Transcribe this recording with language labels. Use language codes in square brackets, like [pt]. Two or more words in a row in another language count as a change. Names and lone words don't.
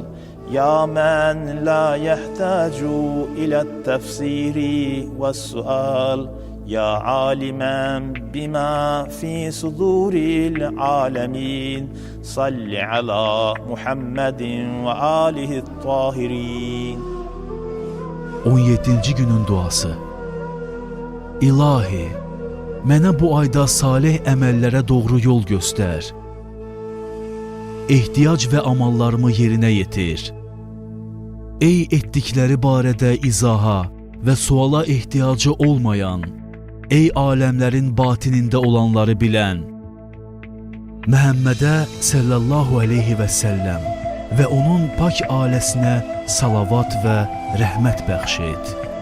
[ar] يا من لا يحتاج إلى التفسير والسؤال. يا عالما بما في صدور العالمين. صل على محمد وآله الطاهرين. [az] 17. günün duası. İlahi, mənə bu ayda salih əməllərə doğru yol göstər. Ehtiyac və amallarımı yerinə yetir. Ey etdikləri barədə izaha və suala ehtiyacı olmayan, ey aləmlərin batinində olanları bilən, Məhəmmədə [ar] صلى الله عليه وسلم [az] və onun pak ailəsinə salavat və rəhmət bəxş et.